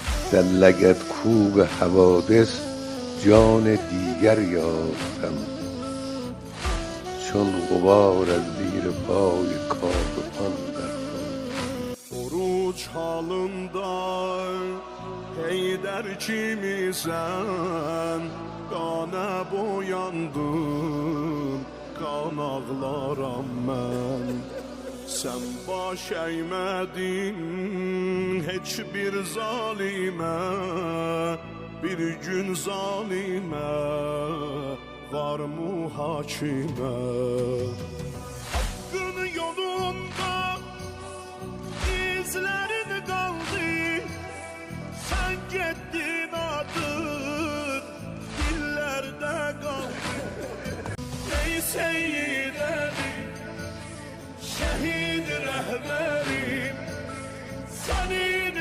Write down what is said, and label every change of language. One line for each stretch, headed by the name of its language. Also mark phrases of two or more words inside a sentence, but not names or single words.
Persian: در لگدکوب حوادث جان دیگر یافتم، چون غبار از زیر پای کاروان در
Azerbaijani: Oruç halında Heyder kimisən Qana boyandın Qan ağlaram mən Sən baş əymədin Heç bir zalimə Bir gün zalimə Var mühakimə Hakkın yolunda
Turkish: İzlerin kaldı Sen gittin adın Dillerde kaldı Ey Seyyid Ali Şehit rehberim Seni